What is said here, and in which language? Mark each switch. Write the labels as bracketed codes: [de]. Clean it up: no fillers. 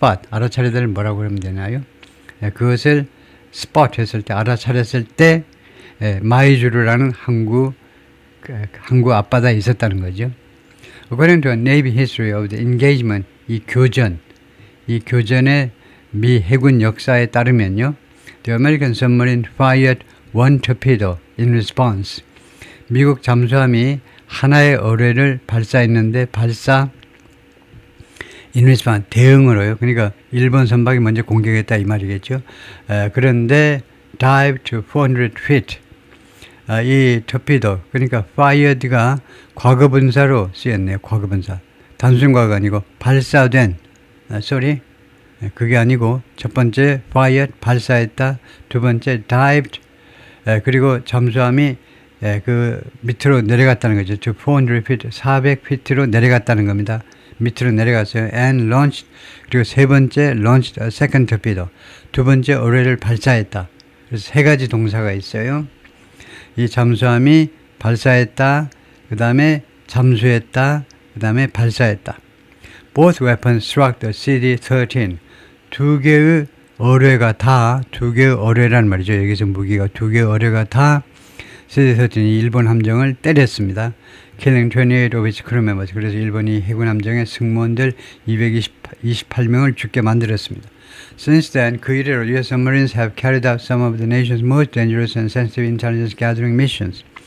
[ko] 알아차리다를 뭐라고 그러면 되나요? 그것을 스팟 했을 때, 알아차렸을 때 마이주루라는 항구 앞바다에 있었다는 거죠. [en] According to a Navy history of the engagement, [ko] 이 이 교전의 미 해군 역사에 따르면요. [en] The American submarine fired one torpedo in response. [ko] 미국 잠수함이 하나의 어뢰를 발사했는데 [en] in response, [ko] 대응으로요. 그러니까 일본 선박이 먼저 공격했다 이 말이겠죠. 그런데 [en] dive to 400 feet. [ko] 이 torpedo, 그러니까 fired가 과거분사로 쓰였네요. 과거분사. 단순 과거가 아니고 발사된, 그게 아니고 첫 번째 fired, 발사했다. 두 번째 dived, 그리고 잠수함이 그 밑으로 내려갔다는 거죠. 400 feet, 400feet로 내려갔다는 겁니다. 밑으로 내려갔어요. [en] And launched, [ko] 그리고 세 번째 [en] launched a second torpedo, [ko] 두 번째 어뢰를 발사했다. 그래서 세 가지 동사가 있어요. 이 잠수함이 발사했다, 그 다음에 잠수했다, 그 다음에 발사했다. [en] Both weapons struck the CD-13. [ko] 두 개의 어뢰라는 말이죠. 여기서 무기가 두 개의 어뢰가 다 CD-13이 일본 함정을 때렸습니다. [en] Killing 28 of its crew members. [ko] 그래서 일본이 해군 함정의 승무원들 228명을 죽게 만들었습니다. [en] Since then, [ko] 그 이래로 [en] US submarines have carried out some of the nation's most dangerous and sensitive intelligence gathering missions.